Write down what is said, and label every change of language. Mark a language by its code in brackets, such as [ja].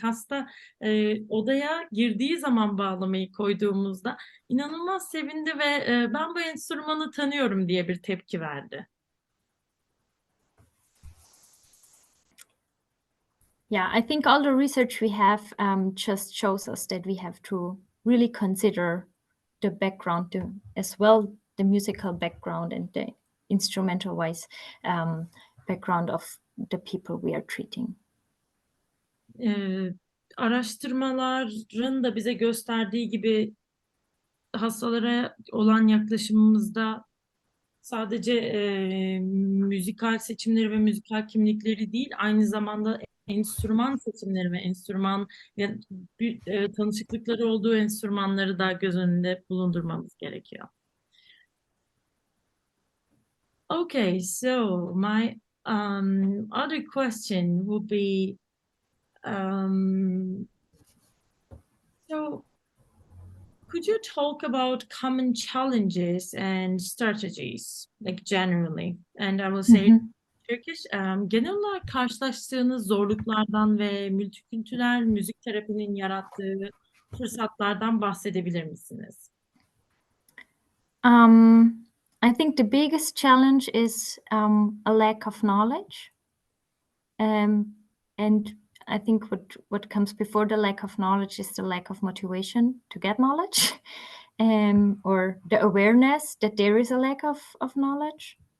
[tr] Hasta odaya girdiği zaman bağlamayı koyduğumuzda inanılmaz sevindi ve ben bu enstrümanı tanıyorum diye bir tepki verdi. [en] Yeah, I think all the research we have just shows us that we have to really consider the background as well, the musical background and the instrumental-wise background of the people we are treating. [tr] Araştırmaların da bize gösterdiği gibi hastalara olan yaklaşımımızda sadece müzikal seçimleri ve müzikal kimlikleri değil, aynı zamanda enstrüman seçimleri ve tanışıklıkları olduğu enstrümanları da göz önünde bulundurmamız gerekiyor. [en] Okay, so my other question would be, so could you talk about common challenges and strategies, like generally? And I will say Turkish. [tr] Genel olarak karşılaştığınız zorluklardan ve multikültürel müzik terapinin yarattığı fırsatlardan bahsedebilir misiniz? [en] I think the biggest challenge is a lack of knowledge. And I think what comes before the lack of knowledge is the lack of motivation to get knowledge, or the awareness that there is a lack of knowledge.